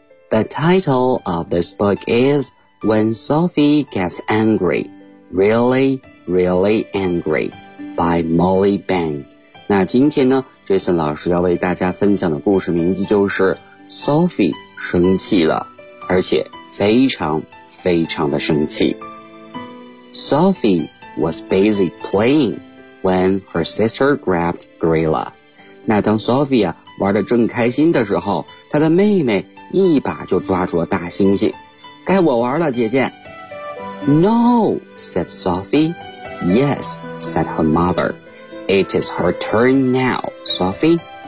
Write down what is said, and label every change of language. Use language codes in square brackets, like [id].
[en] The title of this book is When Sophie Gets Angry, Really, Really Angry by Molly Bang。 [zh] 那今天呢，这次老师要为大家分享的故事名字就是 Sophie 生气了，而且非常非常的生气。 [en] Sophie was busy playing when her sister grabbed Gorilla。 [zh] 那当 Sophie 啊玩得正开心的时候，她的妹妹一把就抓住了大猩猩。该我玩了，姐姐。 [en] No, said Sophie. Yes, said her motherIt is her turn now, Sophie.